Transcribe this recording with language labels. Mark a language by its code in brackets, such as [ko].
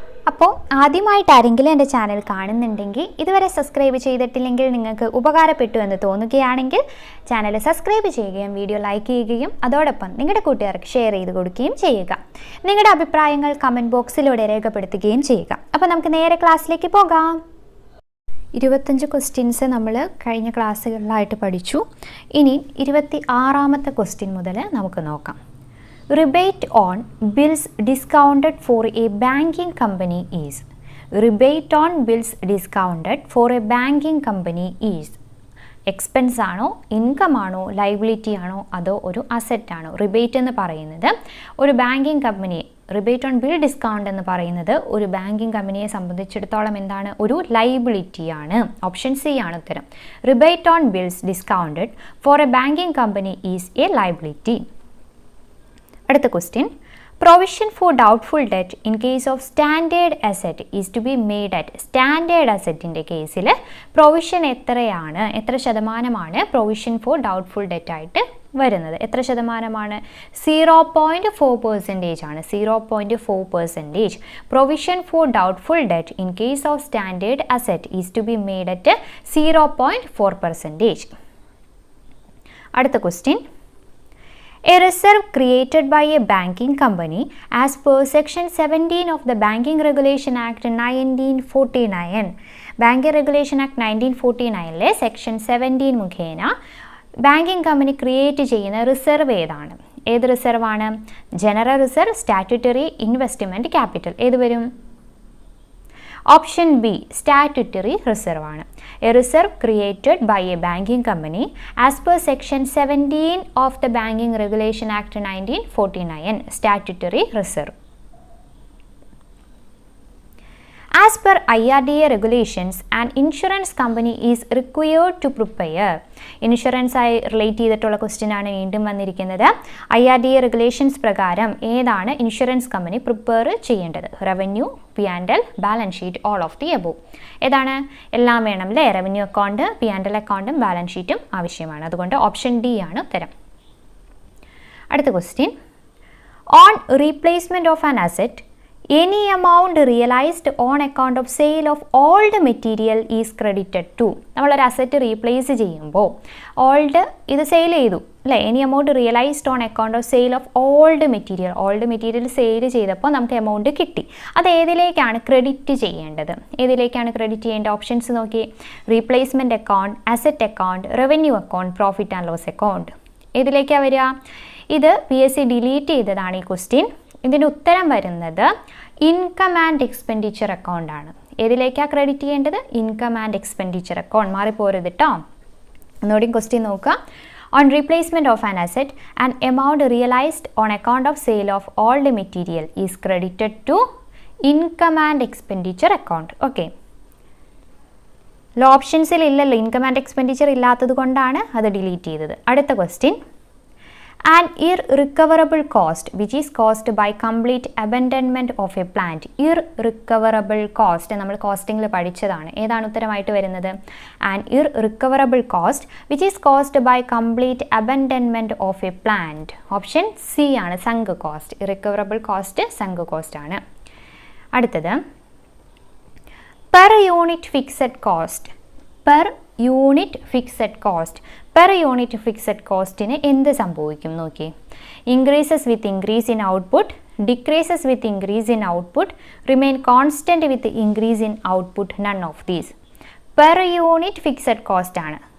[ml] അപ്പോൾ ആദ്യമായിട്ട് ആരെങ്കിലും എൻ്റെ ചാനൽ കാണുന്നുണ്ടെങ്കിൽ ഇതുവരെ സബ്സ്ക്രൈബ് ചെയ്തിട്ടില്ലെങ്കിൽ നിങ്ങൾക്ക് ഉപകാരപ്പെട്ടു എന്ന് തോന്നുകയാണെങ്കിൽ ചാനൽ സബ്സ്ക്രൈബ് ചെയ്യുകയും വീഡിയോ ലൈക്ക് ചെയ്യുകയും അതോടൊപ്പം നിങ്ങളുടെ കൂട്ടുകാർക്ക് ഷെയർ ചെയ്ത് കൊടുക്കുകയും ചെയ്യുക. നിങ്ങളുടെ അഭിപ്രായങ്ങൾ കമൻറ്റ് ബോക്സിലൂടെ രേഖപ്പെടുത്തുകയും ചെയ്യുക. അപ്പോൾ നമുക്ക് നേരെ ക്ലാസ്സിലേക്ക് പോകാം. 25 ക്വസ്റ്റ്യൻസ് നമ്മൾ കഴിഞ്ഞ ക്ലാസ്സുകളിലായിട്ട് പഠിച്ചു. ഇനി 26ാമത്തെ ക്വസ്റ്റ്യൻ മുതൽ നമുക്ക് നോക്കാം. [en] Rebate on bills discounted for a banking company is. Rebate on bills discounted for a banking company is. [ml] Expense ആണോ, ഇൻകം ആണോ, ലൈബിലിറ്റി ആണോ, അതോ ഒരു അസറ്റ് ആണോ? റിബേറ്റ് എന്ന് പറയുന്നത് ഒരു banking company, rebate on bill discount എന്ന് പറയുന്നത് ഒരു ബാങ്കിങ് കമ്പനിയെ സംബന്ധിച്ചിടത്തോളം എന്താണ്? ഒരു ലൈബിലിറ്റിയാണ്. ഓപ്ഷൻ സി ആണ് ഉത്തരം. [en] Rebate on bills discounted for a banking company is a liability. [ml] അടുത്ത question. [en] Provision for doubtful debt in case of standard asset is to be made at. [ml] Standard അസറ്റിൻ്റെ കേസിൽ പ്രൊവിഷൻ എത്രയാണ്, എത്ര ശതമാനമാണ് പ്രൊവിഷൻ ഫോർ ഡൗട്ട്ഫുൾ ഡെറ്റ് ആയിട്ട് വരുന്നത്? എത്ര ശതമാനമാണ്? 0.4% ആണ്. 0.4%. [en] Provision for doubtful debt in case of standard asset is to be made at 0.4%. [ml] അടുത്ത question. [en] A reserve created by a banking company as per Section 17 of the Banking Regulation Act 1949. [ml] Banking Regulation Act 1949 section 17 മുഖേന banking company create ചെയ്യുന്ന reserve ഏതാണ്? ഏത് റിസർവാണ്? General reserve, statutory, investment capital. ഏത് വരും? Option B statutory reserve ആണ്. [en] A reserve created by a banking company as per section 17 of the banking regulation act 1949. [ml] Statutory reserve. [en] As per IRDA regulations, an insurance company is required to prepare. [ml] Insurance ആയി relate ചെയ്തിട്ടുള്ള question ആണ് വീണ്ടും വന്നിരിക്കുന്നത്. IRDA regulations പ്രകാരം ഏതാണ് insurance company prepare ചെയ്യേണ്ടത്? Revenue, P&L, balance sheet, all of the above. ഏതാണ്? എല്ലാം വേണം അല്ലേ? റവന്യൂ അക്കൗണ്ട്, P&L അക്കൗണ്ടും ബാലൻസ് ഷീറ്റും ആവശ്യമാണ്. അതുകൊണ്ട് ഓപ്ഷൻ ഡി ആണ് ഉത്തരം. അടുത്ത question. [en] On replacement of an asset, any amount realized on account of sale of old material is credited to. [ml] നമ്മളൊരു അസറ്റ് റീപ്ലേസ് ചെയ്യുമ്പോൾ ഓൾഡ് ഇത് സെയിൽ ചെയ്തു അല്ലേ? [en] any amount realised on account of sale of old material [ml] sale ചെയ്തപ്പോൾ നമുക്ക് amount കിട്ടി. അത് ഏതിലേക്കാണ് credit ചെയ്യേണ്ടത്? ഏതിലേക്കാണ് ക്രെഡിറ്റ് ചെയ്യേണ്ടത്? ഓപ്ഷൻസ് നോക്കി. Replacement account, asset account, revenue account, profit and loss account. ഏതിലേക്കാണ് വരിക? ഇത് PSC ഡിലീറ്റ് ചെയ്തതാണ് ഈ ക്വസ്റ്റ്യൻ. ഇതിൻ്റെ ഉത്തരം വരുന്നത് ഇൻകം ആൻഡ് എക്സ്പെൻഡിച്ചർ അക്കൗണ്ട് ആണ്. ഏതിലേക്കാണ് ക്രെഡിറ്റ് ചെയ്യേണ്ടത്? Income and expenditure account. മാറിപ്പോരുത് കേട്ടോ. ഒന്നുകൂടി ക്വസ്റ്റ്യൻ നോക്കുക. [en] On replacement of an asset and amount realised on account of sale of old material is credited to income and expenditure account. [ml] Okay, ഓപ്ഷൻസിൽ ഇല്ലല്ലോ, income and expenditure ഇല്ലാത്തത് കൊണ്ടാണ് അത് delete ചെയ്തത്. അടുത്ത question. [en] An irrecoverable cost which is caused by complete abandonment of a plant. [ml] Irrecoverable cost നമ്മൾ കോസ്റ്റിംഗിൽ പഠിച്ചതാണ്. ഏതാണ് ഉത്തരമായിട്ട് വരുന്നത്? [en] An irrecoverable cost which is caused by complete abandonment of a plant. [ml] Option C ആണ്, sunk cost. Irrecoverable cost sunk cost ആണ്. അടുത്തത്. [en] Per unit fixed cost. Per unit fixed cost. [ml] Per unit fixed കോസ്റ്റിന് എന്ത് സംഭവിക്കും നോക്കി. [en] Increases with increase in output, decreases with increase in output, remain constant with increase in output, none of these. [ml] Per unit fixed cost ആണ്.